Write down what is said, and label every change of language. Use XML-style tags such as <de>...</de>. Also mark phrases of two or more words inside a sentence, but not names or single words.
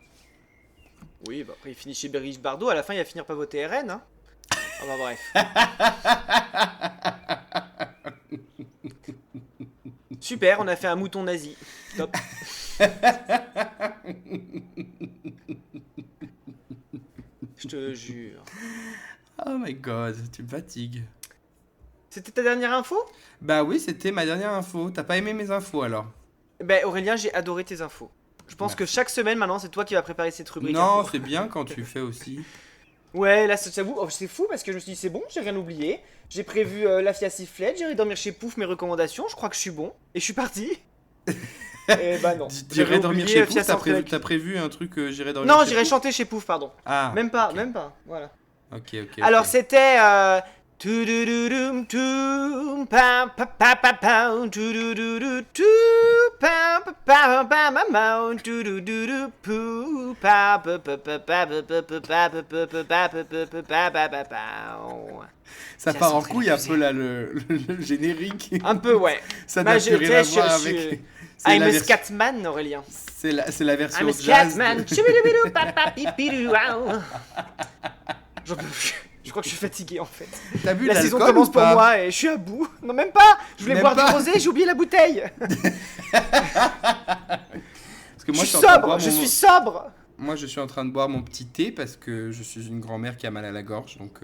<fr>Oui, bah après il finit chez Brigitte Bardot, à la fin il va finir par voter RN, hein. Oh bah bref. Super, on a fait un mouton nazi. Top. Je te jure.</fr> <en>Oh my god,</en> <fr>tu me fatigues. C'était ta dernière info? Bah oui, c'était ma dernière info. T'as pas aimé mes infos alors? Ben Aurélien, j'ai adoré tes infos. Je pense que chaque semaine maintenant, c'est toi qui vas préparer cette rubrique. Non, info. c'est bien quand tu fais aussi. Ouais, là, j'avoue, c'est fou parce que je me suis dit, c'est bon, j'ai rien oublié. J'ai prévu la fianciflette, j'irai dormir chez Pouf, mes recommandations, je crois que je suis bon. Et je suis parti. Et bah non. J'irai J'avais dormir oublié chez Fiat Pouf, Centre t'as prévu un truc, j'irai dormir Non, chez j'irai Pouf? chanter chez Pouf, pardon. Ah, Même pas, ok. même pas. Voilà. Ok. Alors c'était tudududum, tum, pam, pa, pa, pa, pam, tudududu, tu, pam, pa, pa, pa, ma, ma, tudududu, pou, pa, pa, pa, pa, pa, pa, pa, pa, pa, pa, pa, pa, pa, pa, pa, pa, pa, pa. Ça Tiens, part en Centre couille un Électrique. peu là, le générique. Un peu, ouais. Ça Bah, n'a plus rien à voir je suis- avec. C'est</fr> <en>I'm</en> <fr>la,</fr> <en>a</en> <fr>vers- Scatman, Aurélien. c'est la version</fr> <en>I'm a</en> <fr>jazz.</fr> <en>Scatman. Chibidibidou, pa, pa, pipidou, waouh.</en> <fr>J'en peux plus. Je crois que je suis fatigué en fait. T'as bu La de saison l'alcool commence ou pour pas? moi et je suis à bout. Non, même pas. Je voulais Même boire pas. du rosé, j'ai oublié la bouteille. Parce que moi, je suis en train de sobre, boire je mon- suis sobre. Moi, je suis en train de boire mon petit thé parce que je suis une grand-mère qui a mal à la gorge, donc.</fr>